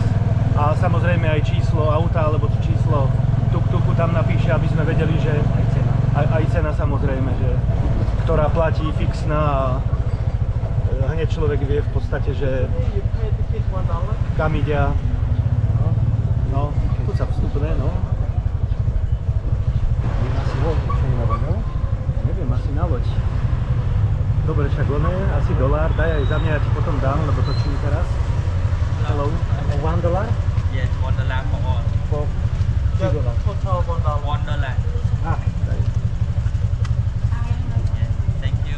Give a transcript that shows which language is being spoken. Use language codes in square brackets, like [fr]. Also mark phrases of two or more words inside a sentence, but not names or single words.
[sk] A samozrejme aj číslo auta alebo číslo tuk-tuku tam napíše, aby sme vedeli, že aj cena samozrejme, že ktorá platí fixná a hneď človek vie v podstate, že kam ide. No, tu sa vstupné, no. Asi loď, čo nie na loď, no? Neviem, asi na loď. Dobre, však ono je asi $1, daj aj za mňa, ja ti potom dám, lebo točím teraz. [en] Hello. $1? Yes, $1 for all. Total Wonderland. Ah, Thank you.